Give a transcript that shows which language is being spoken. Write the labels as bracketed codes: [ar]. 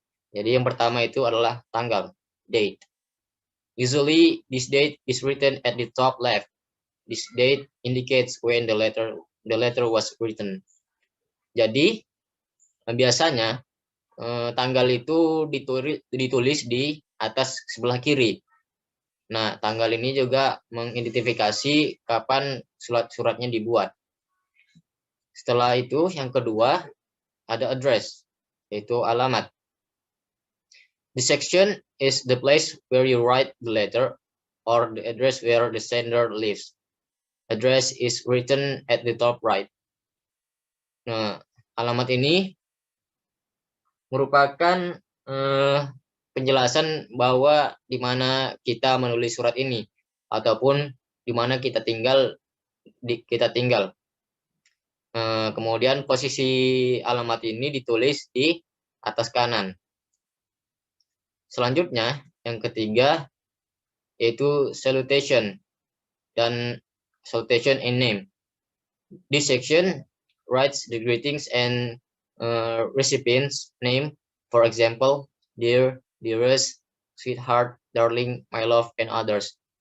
[id] Jadi yang pertama itu adalah tanggal, date. [en] Usually this date is written at the top left. This date indicates when the letter was written. [id] Jadi biasanya tanggal itu ditulis di atas sebelah kiri. Nah, tanggal ini juga mengidentifikasi kapan suratnya dibuat. Setelah itu, yang kedua, ada address, yaitu alamat. [en] The section is the place where you write the letter or the address where the sender lives. Address is written at the top right. [id] Nah, alamat ini merupakan penjelasan bahwa di mana kita menulis surat ini ataupun di mana kita tinggal. Kemudian posisi alamat ini ditulis di atas kanan. Selanjutnya yang ketiga yaitu salutation dan salutation in name. [en] This section writes the greetings and recipient's name, for example, dear, dearest, sweetheart, darling, my love, and others.